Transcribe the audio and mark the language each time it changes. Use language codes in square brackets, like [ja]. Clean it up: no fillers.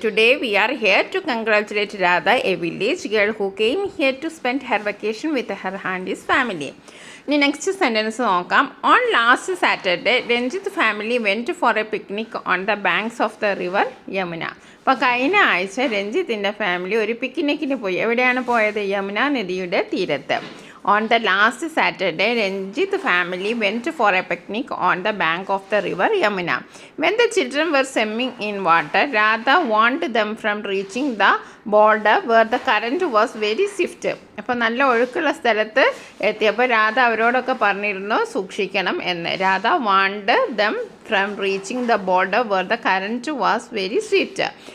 [en] Today we are here to congratulate Radha, a village girl who came here to spend her vacation with her and his family. [ml] ഇനി next sentence നോക്കാം. [en] On last Saturday Ranjith family went for a picnic on the banks of the river Yamuna. [ml] അപ്പോൾ കഴിഞ്ഞ ആഴ്ച രഞ്ജിത്തിൻ്റെ family ഒരു പിക്നിക്കിന് പോയി. എവിടെയാണ് പോയത്? യമുന നദിയുടെ തീരത്ത്. [en] On the last Saturday, Ranjit family went for a picnic on the bank of the river Yamuna. When the children were swimming in water, Radha warned them from reaching the border where the current was very swift. [ml] അപ്പോൾ നല്ല ഒഴുക്കുള്ള സ്ഥലത്ത് എത്തിയപ്പോൾ രാധ അവരോടൊക്കെ പറഞ്ഞിരുന്നു സൂക്ഷിക്കണം എന്ന്. [en] Radha want them from reaching the border where the current was very swift.